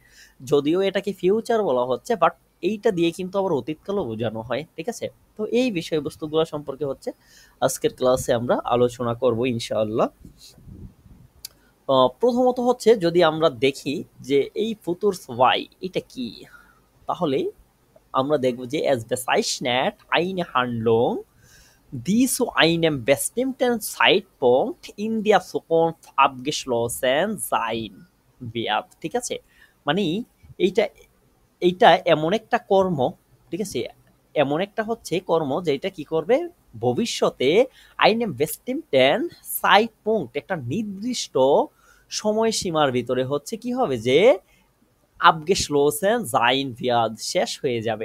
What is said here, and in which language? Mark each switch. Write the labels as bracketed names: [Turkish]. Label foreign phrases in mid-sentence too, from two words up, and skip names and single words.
[Bangla] যদিও এটাকে ফিউচার বলা হচ্ছে, বাট এইটা দিয়ে কিন্তু আবার অতীতকালও বোঝানো হয়। ঠিক আছে, তো এই বিষয়বস্তুগুলো সম্পর্কে হচ্ছে আজকের ক্লাসে আমরা আলোচনা করব ইনশাআল্লাহ। প্রথমত হচ্ছে যদি আমরা দেখি যে এই [German] Futur zwei [Bangla] এটা কি, তাহলে আমরা দেখব যে [German] es bezeichnet eine Handlung, die zu einem bestimmten Zeitpunkt in der Zukunft abgeschlossen sein wird। [Bangla] ঠিক আছে, মানে এইটা এইটা এমন একটা কর্ম, ঠিক আছে, এমন একটা হচ্ছে কর্ম যেটা কি করবে ভবিষ্যতে [German] einen bestimmten Zeitpunkt [Bangla] একটা নির্দিষ্ট সময়সীমার ভিতরে হচ্ছে কি হবে যে [German] abgeschlossen sein wird [Bangla] শেষ হয়ে যাবে।